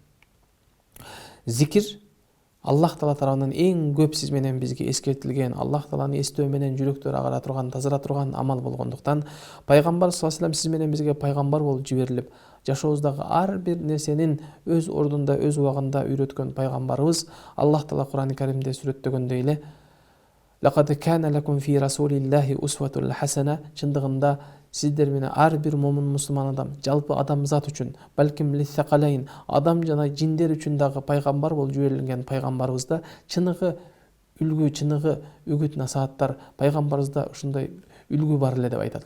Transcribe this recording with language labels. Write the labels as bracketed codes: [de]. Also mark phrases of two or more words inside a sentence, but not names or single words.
[ky] Зикир Аллах Таала тарабынан эң көп сиз менен бизге эскертилген, Аллах Тааланы эстөө менен жүрөктөр агара турган, тазара турган амал болгондуктан пайгамбар [ar] صلى الله عليه وسلم [ky] сиз менен бизге пайгамбар болуп жиберилип, жашообуздагы ар бир нерсенин өз ордунда, өз убагында үйрөткөн пайгамбарыбыз Аллах Таала Кур'ан-ы Каримде сүрөттөгөндөй эле [ar] لقد كان لكم في رسول الله أسوة حسنة, [ky] чындыгында сиздер менен ар бир момун мусулман адам, жалпы адамзат үчүн, балким лиссакалайн, адам жана жиндер үчүн дагы пайгамбар болуп жиберилген пайгамбарыбызда чыныгы үлгү, чыныгы үгүт насааттар, пайгамбарыбызда ушундай үлгү бар эле деп айтат.